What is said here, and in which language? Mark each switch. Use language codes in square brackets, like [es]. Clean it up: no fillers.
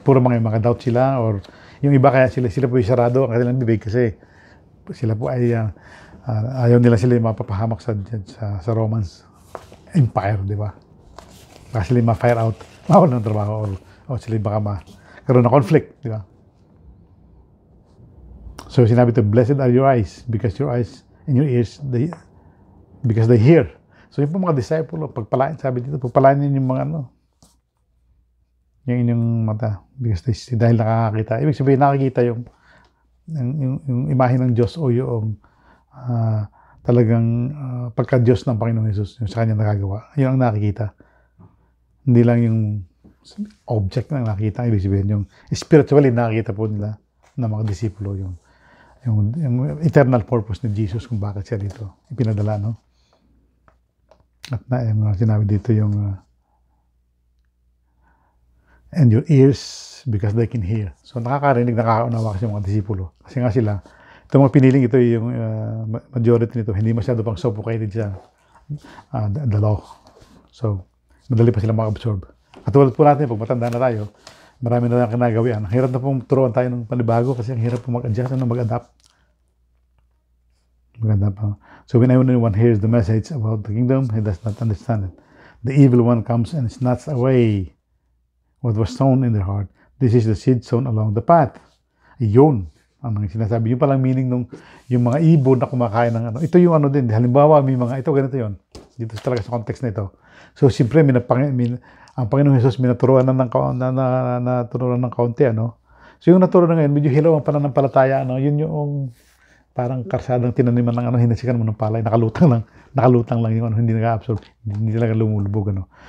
[tl] Puro mga doubt sila or yung iba kaya sila po yung sarado ang kanilang bibig kasi sila po ay ayaw nila sila yung mapapahamak sa Romans Empire, di ba? Baka sila yung ma-fire out, mawala ng trabaho o sila baka magkaroon ng conflict, di ba? So sinabi ito, [en] blessed are your eyes because your eyes and your ears, because they hear. [tl] So yung mga disciple, pagpalain, sabi dito, pagpalain niyo yung mga yung inyong mata because dahil nakakakita. Ibig sabihin, nakakita yung imahe ng Diyos o yung talagang pagka-Diyos ng Panginoong Jesus, yung sa Kanya nagagawa. Yun ang nakikita. Hindi lang yung object na nakikita. Ibig sabihin, yung spiritually nakikita po nila ng mga disipulo yung eternal purpose ni Jesus kung bakit siya dito ipinadala, At yung sinabi dito yung [en] and your ears because they can hear. [tl] So nakakarinig, nakakaunawa kasi yung mga disipulo. Kasi nga sila, itong mga piniling ito, yung majority nito, hindi masyado pang suffocated sa the law. So, madali pa sila maka-absorb. At tulad po natin, pag matanda na tayo, marami na lang kinagawian. Ang hirap na pong turuan tayo ng panibago kasi ang hirap po mag-adjust, mag-adapt. [en] So when anyone hears the message about the kingdom, he does not understand it. The evil one comes and snatches away what was sown in their heart. This is the seed sown along the path. [tl] Yun ang sinasabi. Yung palang meaning nung yung mga ibon na kumakain ng ano. Ito yung ano din. Halimbawa, may mga, ito ganito yun. Dito talaga sa context na ito. So, siyempre, ang Panginoong Jesus, minaturuan na naturuan ng kaunti, ano. So, yung naturuan na ngayon, medyo hilaw ang pananampalataya, ano. Yun yung parang karsadang tinaniman ng ano, hinasikan mo ng palay, nakalutang lang yung ano, hindi nag-absorb, hindi talaga lumulubog, ano.